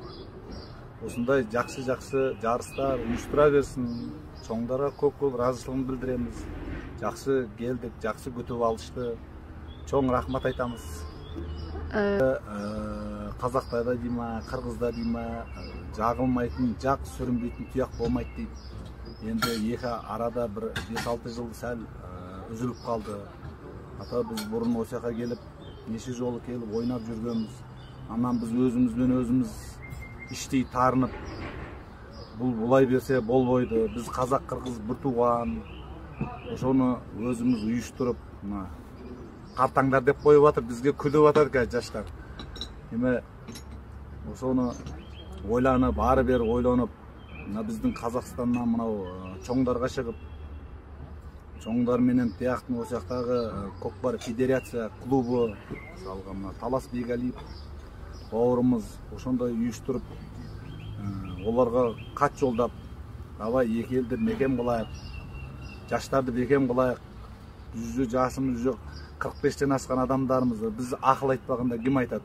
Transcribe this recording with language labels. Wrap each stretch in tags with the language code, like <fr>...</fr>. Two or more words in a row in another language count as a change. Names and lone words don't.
<ky>Осундай жакшы жарыстар уюштура берсин. Чоңдорго көпкөл ыраазычылыгын билдиремиз. Жакшы келдик, жакшы күтүп алышты. Чоң рахмат айтамыз. Казактарда дейма, кыргызда дейма, жагылмайтын, жак сүрүнбөйтүн туяк болмайт дейт.</ky> <kk>Енді екі арада бір 5-6 жыл сәл үзіліп қалды. Ата біз бұрын осыяққа келіп, неше жолы келіп ойнап жүргенбіз. Анан біз өзімізбен өзіміз іштей тарынып, бұл бұлай берсе болбойды. Біз қазақ қырғыз бір туған.</kk> <ky>Ошоны өзіміз уюштуруп, картаңдар деп коюп атыр, бизге күлүп атат экен жаштар. Эме ошону ойланып, ары бери ойлонуп, биздин Казакстандан мынау чоңдарга чыгып, чоңдар менен тияктын осяктагы Көкбар Федерация клубу салган Талас Бегалиев бауырымыз ошондой уюштуруп, оларга кат жолдап, давай эки элди мекен кылайык, жаштарды бекем кылайык, жүзү жашымыз жок, 45тен ашкан адамдарымыз, биз акыл айтпаганда ким айтат?</ky>